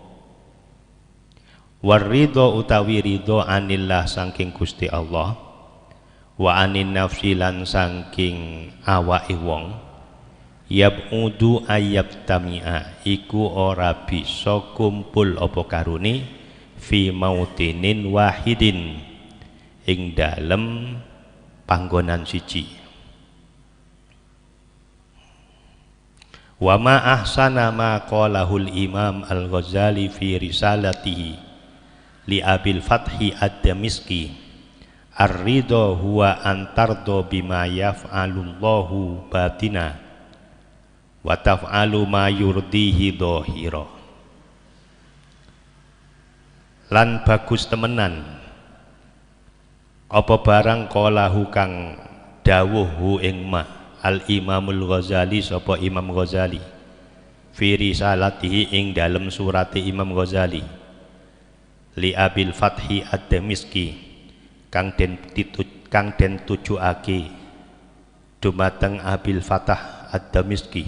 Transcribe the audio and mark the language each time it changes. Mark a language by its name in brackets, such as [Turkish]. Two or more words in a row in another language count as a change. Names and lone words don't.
[Javanese] waridho utawi ridho anillah saking Gusti Allah, [Arabic] وعن النفس [Javanese] lan saking awake wong, yabudu ayyabtami'a iku ora bisa kumpul apa karone [Arabic] في موطن واحد [Javanese] ing dalem panggonan siji. [Arabic] وما أحسن ما قاله الإمام الغزالي في رسالته لأبي الفتح الدمشقي، الرضا هو أن ترضى بما يفعله الله باطنا وتفعل ما يرضيه ظاهرا. [Javanese] Lan bagus temenan apa barang qalahu kang dawuh ing ma Al-Imamul Ghazali sapa Imam Ghazali [Arabic] في رسالته [Javanese] ing dalem surate Imam Ghazali li Abil Fathi Ad-Damiski kang den tujuake dumateng Abil Fatah Ad-Damiski.